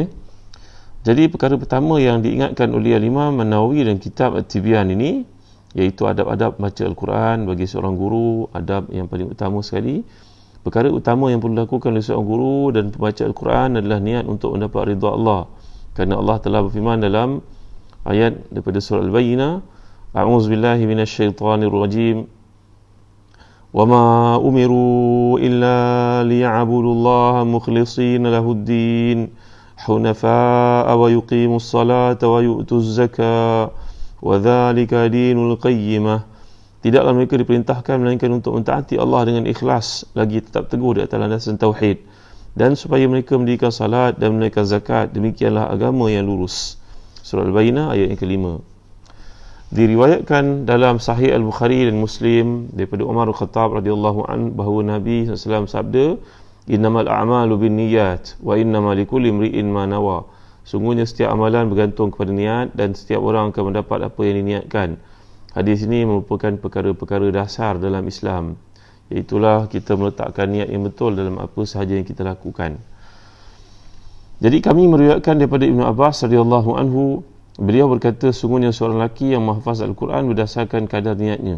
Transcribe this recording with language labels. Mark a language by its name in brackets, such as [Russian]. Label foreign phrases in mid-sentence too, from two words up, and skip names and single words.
[Malay] Jadi perkara pertama yang diingatkan oleh Imam Nawawi dalam kitab At-Tibyan ini, iaitu adab-adab baca Al-Quran bagi seorang guru. Adab yang paling utama sekali, perkara utama yang perlu dilakukan oleh seorang guru dan pembaca Al-Quran adalah niat untuk mendapat ridha Allah. Kerana Allah telah berfirman dalam ayat daripada surah Al-Bayyinah, [Arabic] أعوذ بالله من الشيطان الرجيم وما أمروا إلا ليعبدوا الله مخلصين له الدين حنفاء ويقيموا الصلاة ويؤتوا الزكاة وذلك دين القيمة. [Malay] Tidaklah mereka diperintahkan melainkan untuk mentaati Allah dengan ikhlas, lagi tetap teguh di atas landasan tauhid, dan supaya mereka mendirikan salat dan menunaikan zakat. Demikianlah agama yang lurus. Surah Al-Bayyinah ayat yang kelima. Diriwayatkan dalam Sahih Al-Bukhari dan Muslim daripada Umar Al-Khattab [Arabic] رضي الله عنه [Malay] bahawa Nabi SAW sabda, [Arabic] إنما الأعمال بالنيات وإنما لكل امرئ ما نوى. [Malay] Sungguhnya setiap amalan bergantung kepada niat dan setiap orang akan mendapat apa yang diniatkan. Hadis ini merupakan perkara-perkara dasar dalam Islam. Iaitulah kita meletakkan niat yang betul dalam apa sahaja yang kita lakukan. Jadi kami meriwayatkan daripada Ibnu Abbas [Arabic] رضي الله عنه, [Malay] beliau berkata, sungguhnya seorang lelaki yang menghafaz Al-Quran berdasarkan kadar niatnya.